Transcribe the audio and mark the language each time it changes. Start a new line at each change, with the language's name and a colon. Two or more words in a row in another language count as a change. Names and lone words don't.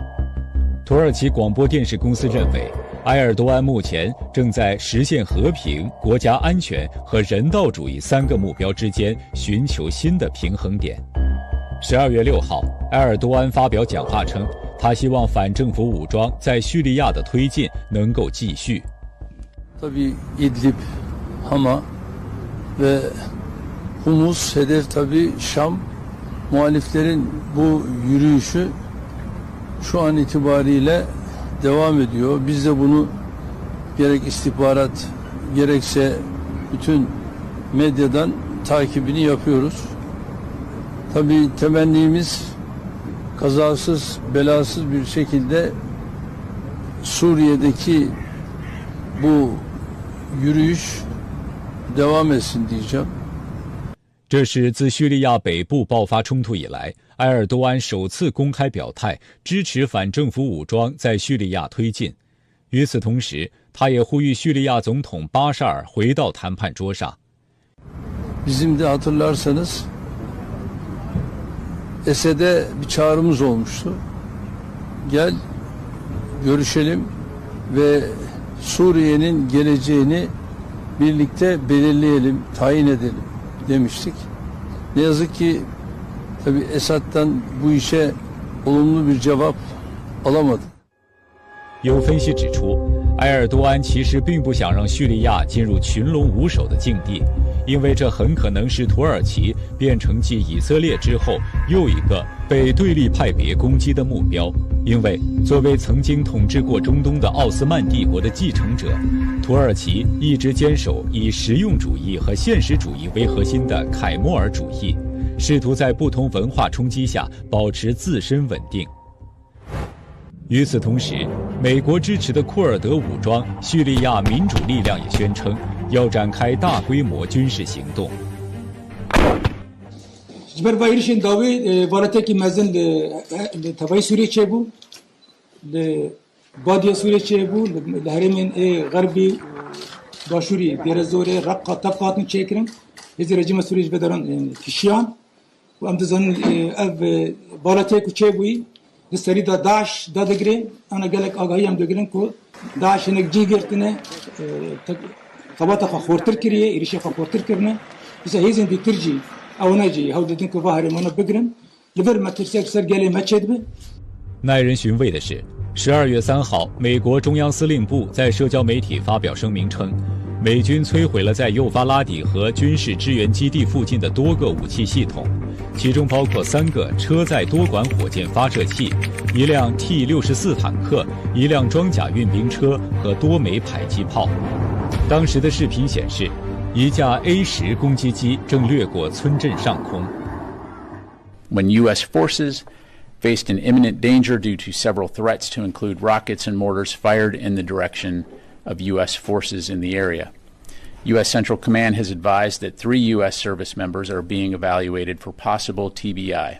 Chinese: 土耳其广播电视公司认为，埃尔多安目前正在实现和平、国家安全和人道主义3个目标之间寻求新的平衡点。12月6号，埃尔多安发表讲话称，他希望反政府武装在叙利亚的推进能够继续。
Turkish: Tabii İdlib, Hama ve Humus hedef tabii Şam. Muhaliflerin bu yürüyüşü şu an itibariyle devam ediyor. Biz de bunu gerek istihbarat gerekse bütün medyadan takibini yapıyoruz. Tabii temennimiz kazasız belasız bir şekilde Suriye'deki bu yürüyüş devam etsin diyeceğim.
Chinese: 这是自叙利亚北部爆发冲突以来，埃尔多安首次公开表态支持反政府武装在叙利亚推进。与此同时，他也呼吁叙利亚总统巴沙尔回到谈判桌上。
Turkish: Bizim de hatırlarsanız Esed'e bir çağrımız olmuştu. Gel görüşelim ve Suriye'nin geleceğini birlikte belirleyelim, tayin edelim demiştik. Ne yazık ki tabii Esad'dan bu işe olumlu bir cevap alamadık.
Chinese: 有分析指出，埃尔多安其实并不想让叙利亚进入群龙无首的境地，因为这很可能使土耳其变成继以色列之后又一个被对立派别攻击的目标。因为作为曾经统治过中东的奥斯曼帝国的继承者，土耳其一直坚守以实用主义和现实主义为核心的凯末尔主义，试图在不同文化冲击下保持自身稳定。与此同时，美国支持的库尔德武装叙利亚民主力量也宣称要展开大规模军事行动。
Kurdish: بربایرشین داوی والاتکی مزن تبای سوریه چه بو بادی سوریه چه بو لهرمین غربی باشوری دیر زوره رقا طبقاتن چیکرن هزی رژیم سوریه بدران کشیان و ام دزن اف والاتکی چه بوی دستری دا داعش دادگره انا گلک آگاهی هم دگرن کو داعش نک جی گرتنه خباتا خورتر کریه ایریشه خورتر کرنه بس هیزن دی ترجی
Chinese: 耐人寻味的是，12月3号，美国中央司令部在社交媒体发表声明称，美军摧毁了在幼发拉底河军事支援基地附近的多个武器系统，其中包括3个车载多管火箭发射器、1辆 T-64坦克、1辆装甲运兵车和多枚迫击炮。当时的视频显示，一架 A-10攻击机正掠过村镇上空。
English: When U.S. forces faced an imminent danger due to several threats to include rockets and mortars fired in the direction of U.S. forces in the area, U.S. Central Command has advised that 3 U.S. service members are being evaluated for possible TBI.